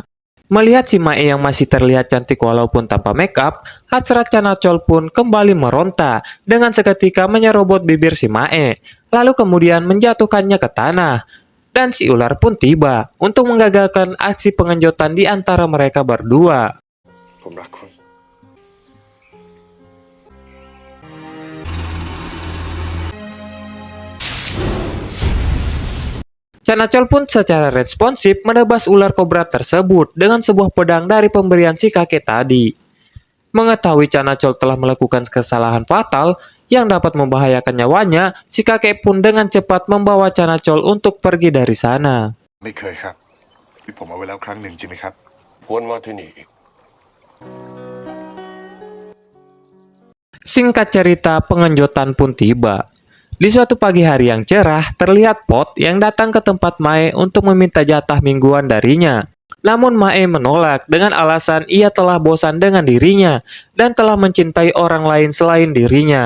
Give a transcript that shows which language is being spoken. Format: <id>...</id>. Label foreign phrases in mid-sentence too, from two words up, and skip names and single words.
<id>Melihat si Mae yang masih terlihat cantik walaupun tanpa makeup, hasrat Canacol pun kembali meronta dengan seketika menyerobot bibir si Mae, lalu kemudian menjatuhkannya ke tanah. Dan si ular pun tiba untuk menggagalkan aksi pengenjotan di antara mereka berdua.</id> <th>ผมรักคุณ</th> <id>Canacol pun secara responsif menebas ular kobra tersebut dengan sebuah pedang dari pemberian si kakek tadi. Mengetahui Canacol telah melakukan kesalahan fatal yang dapat membahayakan nyawanya, si kakek pun dengan cepat membawa Canacol untuk pergi dari sana.</id> <th>ไม่เคยครับที่ผมเอาไว้แล้วครั้งหนึ่งจริงไหมครับ วนมาที่นี่อีก</th> <id>Singkat cerita, pengenjotan pun tiba. Di suatu pagi hari yang cerah, terlihat Pot yang datang ke tempat Mae untuk meminta jatah mingguan darinya. Namun Mae menolak dengan alasan ia telah bosan dengan dirinya dan telah mencintai orang lain selain dirinya.</id>